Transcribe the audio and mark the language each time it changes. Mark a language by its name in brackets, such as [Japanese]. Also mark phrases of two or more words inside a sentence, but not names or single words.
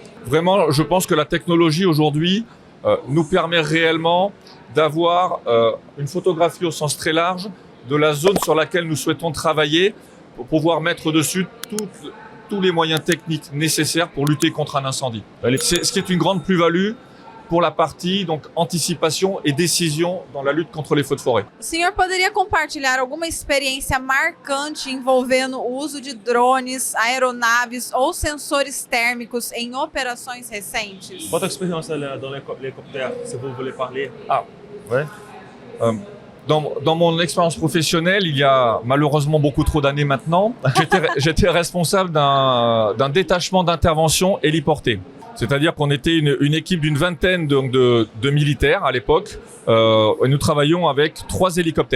[French] Vraiment, je pense que la technologie aujourd'hui nous permet réellement d'avoir une photographie au sens très large de la zone sur laquelle nous souhaitons travailler pour pouvoir mettre dessus tous les moyens techniques nécessaires pour lutter contre un incendie. C'est ce qui est une grande plus-value pour la partie donc [Portuguese] antecipação e decisão [French] dans la lutte contre les feux de forêt. [Portuguese] O senhor poderia compartilhar alguma experiência marcante envolvendo o uso de drones, aeronaves ou sensores térmicos em operações recentes? [French] Votre expérience dans l'hélicoptère, si vous voulez parler. Ah, Ouais. Dans mon expérience professionnelle, il y a malheureusement beaucoup trop d'années maintenant, j'étais responsable d'un détachement d'intervention héliporté. C'est-à-dire qu'on était une équipe d'une vingtaine de militaires à l'époque, et nous travaillions avec 3 hélicoptères.